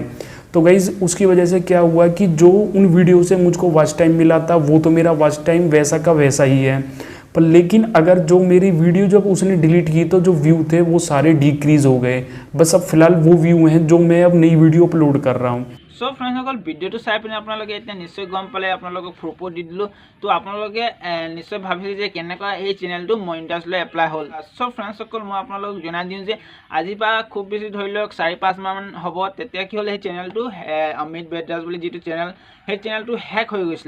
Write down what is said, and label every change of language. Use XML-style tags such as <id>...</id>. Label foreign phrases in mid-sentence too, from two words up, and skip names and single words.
<hi>तो गाइज़ उसकी वजह से क्या हुआ कि जो उन वीडियो से मुझको</hi> <en>watch time</en> <hi>मिला था वो तो मेरा</hi> <en>watch time</en> <hi>वैसा का वैसा ही है। पर लेकिन अगर जो मेरी वीडियो जब उसने डिलीट की तो जो व्यू थे वो सारे डिक्रीज़ हो गए। बस अब फिलहाल वो व्यू हैं जो मैं अब नई वीडियो अपलोड कर रहा हूँ।</hi> <en>so friends</en> <as>সকল ভিডিওটো চাই পিনে আপোনালোকে এতিয়া নিশ্চয় গম পালে, আপোনালোকক প্ৰুফো দি দিলো। তো আপোনালোকে নিশ্চয় ভাবিছে যে কেনেকৈ এই চেনেলটো মনিটাইজলৈ এপ্লাই হ'ল।</as> <en>so friends</en> <as>সকল মই আপোনালোকক জনাই দিম যে আজি পা খুব বেছি ধৰি লওক 4-5 মাহ মান হ'ব তেতিয়া কি হ'ল এই চেনেলটো অমিত বেদাস বুলি যেটো চেনেল সেই চেনেলটো হ্যাক হৈ গৈছিল।</as>